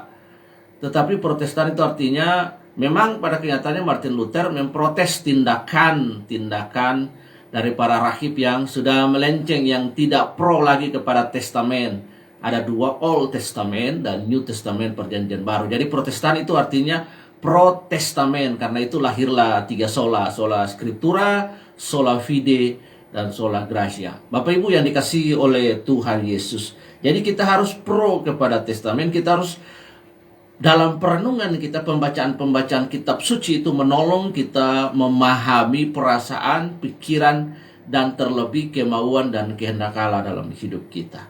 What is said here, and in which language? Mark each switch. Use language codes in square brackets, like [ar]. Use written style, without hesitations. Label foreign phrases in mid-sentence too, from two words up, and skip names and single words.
[id] Tetapi Protestan itu artinya memang pada kenyataannya Martin Luther memprotes tindakan dari para rahib yang sudah melenceng, yang tidak pro lagi kepada testamen. Ada dua, [en] Old Testament dan New Testament, [id] perjanjian baru. Jadi Protestan itu artinya pro testamen. Karena itu lahirlah tiga [la] sola scriptura, sola fide, dan sola gratia. [id] Bapak Ibu yang dikasihi oleh Tuhan Yesus. Jadi kita harus pro kepada testamen. Kita harus dalam perenungan kita, pembacaan kitab suci itu menolong kita memahami perasaan, pikiran, dan terlebih kemauan dan kehendak Allah dalam hidup kita.